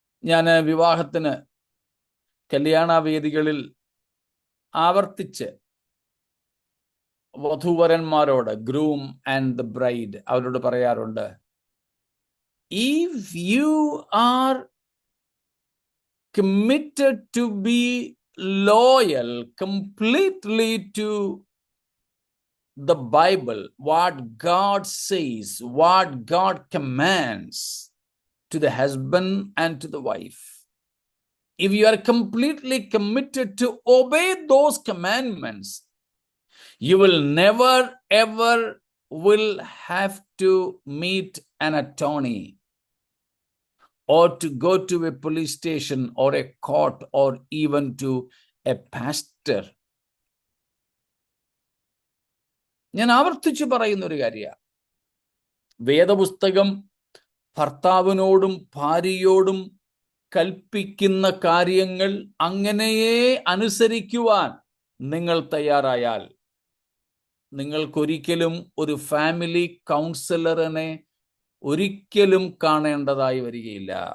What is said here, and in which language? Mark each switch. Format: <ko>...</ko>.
<ml>ഞാൻ വിവാഹത്തിന് കല്യാണവേദികളിൽ ആവർത്തിച്ച് വധൂവരന്മാരോട്,</ml> <en>groom and the bride,</en> <ml>അവരോട് പറയാറുണ്ട്,</ml> <en>If you are committed to be loyal completely to the Bible, what God says, what God commands, to the husband and to the wife. If you are completely committed to obey those commandments, you will never ever will have to meet an attorney or to go to a police station or a court or even to a pastor.</en> <ml>ഞാൻ ആവർത്തിച്ചു പറയുന്ന ഒരു കാര്യമാണ്, വേദപുസ്തകം ഭർത്താവിനോടും ഭാര്യയോടും കൽപ്പിക്കുന്ന കാര്യങ്ങൾ അങ്ങനെയേ അനുസരിക്കുവാൻ നിങ്ങൾ തയ്യാറായാൽ നിങ്ങൾക്കൊരിക്കലും ഒരു ഫാമിലി കൗൺസിലറിനെ ഒരിക്കലും കാണേണ്ടതായി വരികയില്ല.</ml>